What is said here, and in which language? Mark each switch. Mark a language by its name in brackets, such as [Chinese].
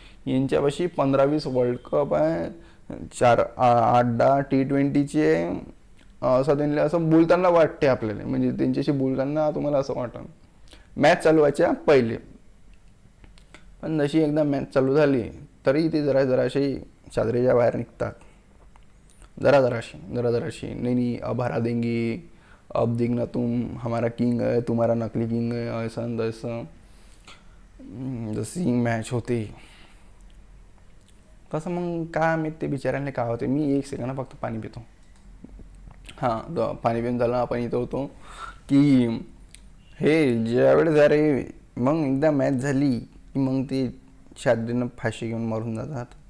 [Marathi] यांच्यापाशी 15-20 world cup आहे, 8-10 T20चे, असं त्यांना असं बोलताना वाटते आपल्याला, म्हणजे त्यांच्याशी बोलताना तुम्हाला असं वाटतं मॅच चालू व्हायच्या पहिले. पण जशी एकदा मॅच चालू झाली तरी ते जराशी चादरीच्या बाहेर निघतात. [Hindi] जराशी नहीं अब हरा देंगे, अब देखना तुम हमारा किंग है, तुम्हारा नकली किंग है, ऐसा तसं. [Marathi] जशी मॅच होते तसं मग काय मी ते बिचाऱ्यांना काय होते. मी 1 सेकंड फक्त पाणी पितो. हां पाणी पिऊन झालं. आपण इथं होतो की हे ज्यावेळेस अरे मग एकदा मॅच झाली की मग ते चादरीनं फाशी घेऊन मरून जातात.